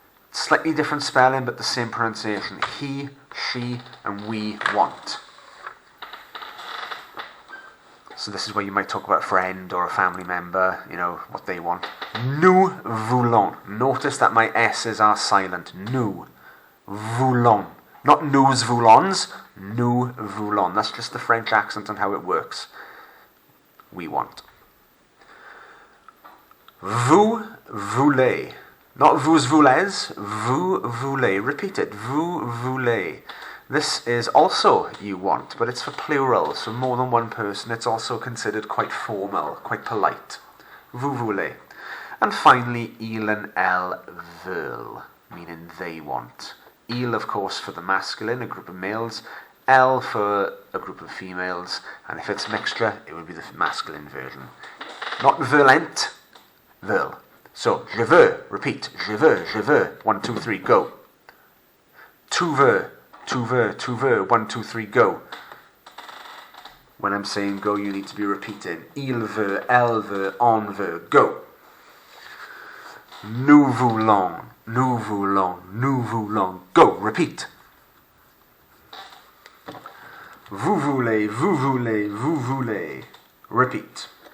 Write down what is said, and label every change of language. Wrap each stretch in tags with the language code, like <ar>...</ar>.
<en>Slightly different spelling, but the same pronunciation. He, she, and we want. So this is where you might talk about a friend or a family member, you know, what they want.</en> <fr>Nous voulons.</fr> <en>Notice that my S's are silent.</en> <fr>Nous voulons.</fr> <en>Not</en> <fr>nous voulons, nous voulons.</fr> <en>That's just the French accent and how it works. We want.</en> <fr>Vous voulez.</fr> <en>Not</en> <fr>vous voulez, vous voulez.</fr> <en>Repeat it.</en> <fr>Vous voulez.</fr> <en>This is also you want, but it's for plural, so more than one person. It's also considered quite formal, quite polite.</en> <fr>Vous voulez.</fr> <en>And finally,</en> <fr>il and elles veulent,</fr> <en>meaning they want. Il, of course, for the masculine, a group of males. Elle for a group of females. And if it's mixture, it would be the masculine version.</en> <fr>Not violent, veulent.</fr> <en>So,</en> <fr>je veux,</fr> <en>repeat.</en> <fr>Je veux, je veux. 1, 2, 3, go. Tu veux. Tu veux, tu veux, 1, 2, 3, go.</fr> <en>When I'm saying go, you need to be repeating.</en> <fr>Il veut, elle veut, on veut, go. Nous voulons, nous voulons, nous voulons, go.</fr> <en>Repeat.</en> <fr>Vous voulez, vous voulez, vous voulez.</fr> <en>Repeat.</en>